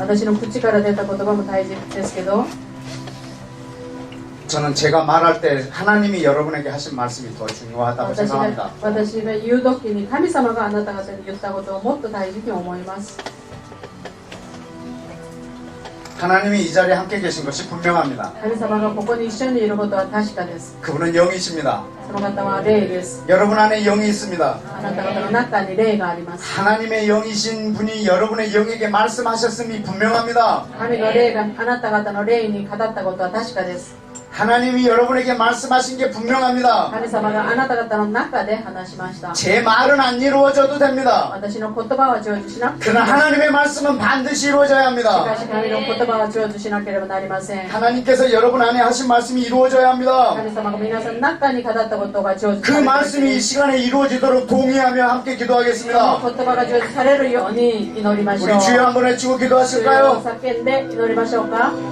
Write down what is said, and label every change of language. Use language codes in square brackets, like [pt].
[ja] 私の口から出た言葉も大事ですけど [ko] 저는 제가 말할 때 하나님이 여러분에게 하신 말씀이 더 중요하다고 생각합니다. [ja] 私が言うときに神様があなた方に言ったことをもっと大事に思います。 [ko] 하나님이 이 자리에 함께 계신 것이 분명합니다. [ja] 神様がここに一緒にいることは確かです。 [ko] 그분은 영이십니다. [ja] その方は霊です。 [ko] 여러분 안에 영이 있습니다. [ja] あなた方の中に霊があります。 [ko] 하나님의 영이신 분이 여러분의 영에게 말씀하셨음이 분명합니다. [ja] 神の霊があなた方の霊に語ったことは確かです。 [ko] 하나님이 여러분에게 말씀하신 게 분명합니다. [ja] 神様があなた方の中で話しました。 [ko] 제 말은 안 이루어져도 됩니다. [ja] 私の言葉は成就しなくても [ko] 그러나 하나님의 말씀은 반드시 이루어져야 [ja] しか [ko] 합니다. [ja] し神の言葉は成就しなければなりません。 [ko] 하나님께서 여러분 안에 하신 말씀이 이루어져야 합니다. [ja] 神様が皆さんの中に語ったことが成就 [ko] 그 [ja] される。 [ko] 말씀이 이 시간에 이루어지도록 동의하며 함께 [ja] こ [ko] 기도하겠습니다. [ja] の言葉が成就されるように祈りましょう。 [ko] 우리 주여 한번 외치고 [ja] 主よ [ko] 기도하실까요? [ja] 叫んで祈りましょうか。